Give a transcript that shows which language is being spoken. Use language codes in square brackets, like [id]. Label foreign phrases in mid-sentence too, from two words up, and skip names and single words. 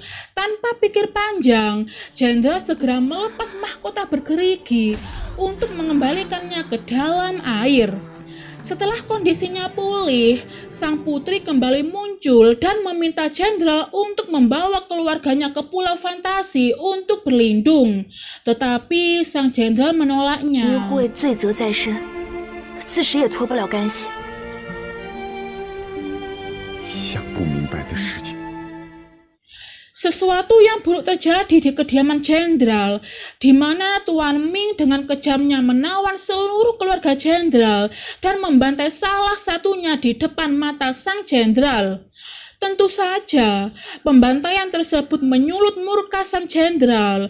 [id] Tanpa pikir panjang, jenderal segera melepas mahkota bergerigi untuk mengembalikannya ke dalam air. Setelah kondisinya pulih, sang putri kembali muncul dan meminta jenderal untuk membawa keluarganya ke pulau fantasi untuk berlindung. Tetapi sang jenderal menolaknya. [zh] 自始也脱不了干系。想不明白的事情。 [id] Sesuatu yang buruk terjadi di kediaman jenderal, di mana Tuan Ming dengan kejamnya menawan seluruh keluarga jenderal dan membantai salah satunya di depan mata sang jenderal. Tentu saja, pembantaian tersebut menyulut murka sang jenderal.